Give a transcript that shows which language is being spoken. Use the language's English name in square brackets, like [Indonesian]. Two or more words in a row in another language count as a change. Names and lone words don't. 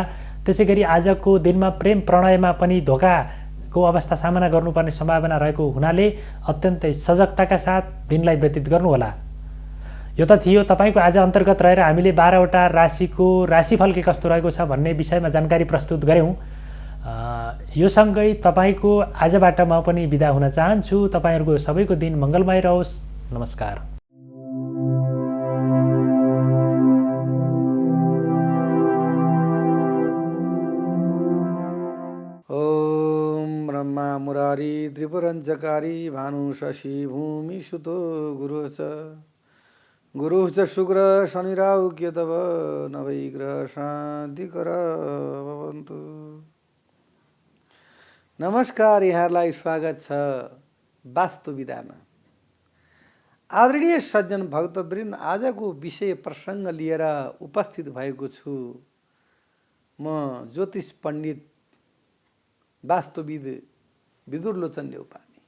[Nepali] त्यसै गरी आजको दिनमा प्रेम प्रणयमा पनि धोकाको अवस्था सामना गर्नुपर्ने सम्भावना रहेको हुनाले अत्यन्तै सजगताका साथ दिनलाई व्यतीत गर्नुहोला। यो त थियो तपाईँको आज अन्तर्गत रहेर हामीले 12वटा राशिको राशिफल के कस्तो रहेको छ भन्ने विषयमा जानकारी प्रस्तुत गऱ्यौँ। यो सँगै तपाईँको आजबाट म पनि बिदा हुन चाहन्छु। तपाईँहरूको सबैको दिन मङ्गलमय रहोस्। नमस्कार। [Sanskrit] ओम ब्रह्मा मुरारी त्रिपुरञ्जकारी भानु शशि भूमि सुतो गुरु च शुक्र शनि राहु केतव नवैग्रह शान्तिकर भवन्तु। [Nepali] नमस्कार, यहाँलाई स्वागत छ वास्तु विधामा। आदरणीय सज्जन भक्तवृन्द, आजको विषय प्रसङ्ग लिएर उपस्थित भएको छु। म ज्योतिष पण्डित वास्तुविद विदुरलोचन न्यौपाने।